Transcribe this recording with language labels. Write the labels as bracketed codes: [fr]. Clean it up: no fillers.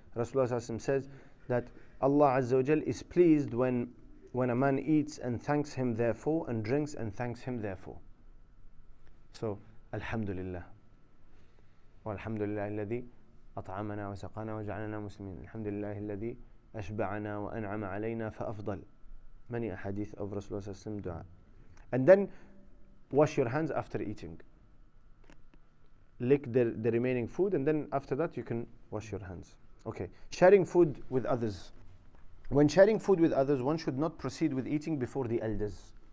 [en] Rasulullah sallallahu alaihi wasallam says that Allah Azza wa Jal is pleased when a man eats and thanks him therefore, and drinks and thanks him therefore. So, Alhamdulillah. [ar] والحمد لله الذي أطعمنا وسقانا وجعلنا مسلمين. الحمد لله الذي أشبعنا وأنعم علينا فأفضل. [en] Many ahadith of Rasulullah sallallahu alaihi wasallam dua. And then wash your hands after eating. Lick the remaining food, and then after that you can wash your hands. Okay. Sharing food with others. When sharing food with others, one should not proceed with eating before the elders.